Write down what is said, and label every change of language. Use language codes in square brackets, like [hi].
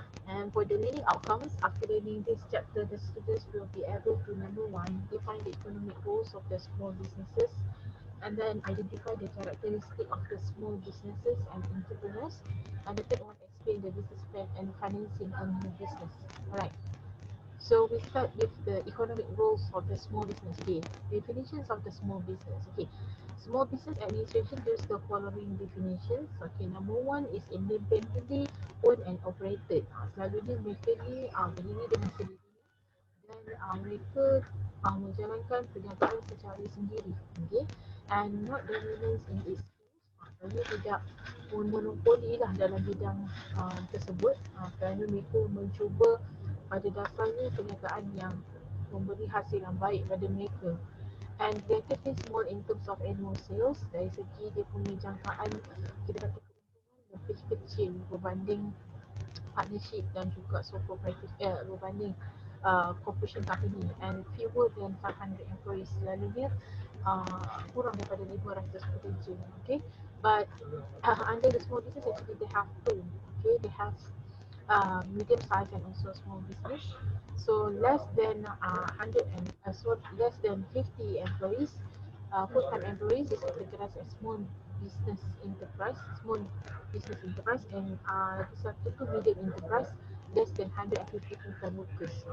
[en] And for the learning outcomes, after learning this chapter, the students will be able to number one define the economic goals of the small businesses, and then identify the characteristic of the small businesses and entrepreneurs, and the third one explain the business plan and financing a new business. Alright, so we start with the economic roles of the small business. Okay, definitions of the small business. Okay, small business administration gives the following definitions. Okay, number one is independently owned and operated. [ms] Selalunya mereka ni berdiri dengan sendiri dan mereka menjalankan perniagaan secara sendiri. [en] Okay, and not dominance in its [ms] kerana tidak monopoli lah dalam bidang tersebut, kerana mereka mencuba pada dasarnya perniagaan yang memberi hasil yang baik pada mereka, [en] and relatively small in terms of annual sales. [ms] Dari segi dia punya jangkaan, kita kata keuntungan lebih kecil berbanding partnership dan juga sole proprietorship, berbanding corporation company, [en] and fewer than 500 employees. [ms] Selalunya kurang daripada 500 pekerja. [en] Okay, but under the small business actually they have two. Okay, they have medium size and also small business. So less than 100 and so less than 50 employees, full-time employees is categorized as small business enterprise, small business enterprise, and [ms] satu tu [en] medium enterprise, less than 150 full-time workers.